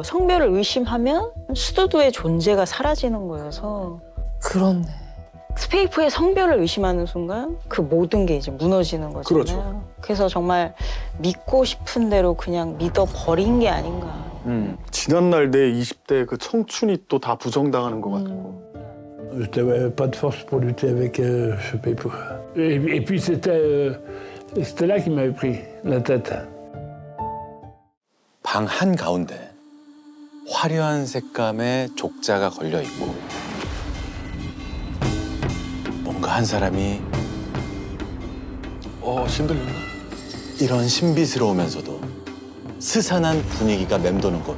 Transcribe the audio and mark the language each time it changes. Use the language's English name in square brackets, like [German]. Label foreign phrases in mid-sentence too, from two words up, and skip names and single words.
[Korean] 성별을 의심하면 스투드의 존재가 사라지는 거여서 그렇네. 스페이프의 성별을 의심하는 순간 그 모든 게 이제 무너지는 거잖아요. 그렇죠. 그래서 정말 믿고 싶은 대로 그냥 믿어버린 게 아닌가. 지난날 내 20대 그 청춘이 또 다 부정당하는 것 같고. [French] Je n'avais pas de force pour lutter avec Pepou. Et puis c'était là qui m'avait pris la tête. [Korean] 방 한가운데 화려한 색감의 족자가 걸려 있고 뭔가 한 사람이 신들린다. 이런 신비스러우면서도 스산한 분위기가 맴도는 곳.